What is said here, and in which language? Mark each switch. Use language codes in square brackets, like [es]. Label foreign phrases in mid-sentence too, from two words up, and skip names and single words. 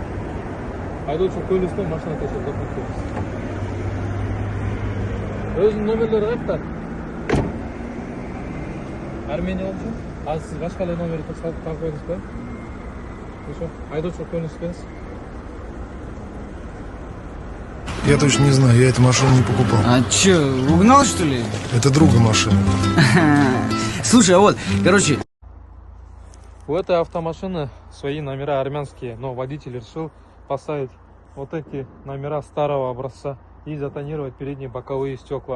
[ky] Айдоочу көйлөсү менен машина ташып жатат. Өзүнүн номерлери кайда? Армения болчу. Азыр сиз башка эле номерди тагып койдуңуз ба? Хорошо. Айдоочу көйлөсү менен. [ru] Я точно не знаю, я эту машину не покупал. А чё, угнал что ли? Это друга машина. Слушай, а вот, короче... У этой автомашины свои номера армянские, но водитель решил поставить вот эти номера старого образца и затонировать передние боковые стекла.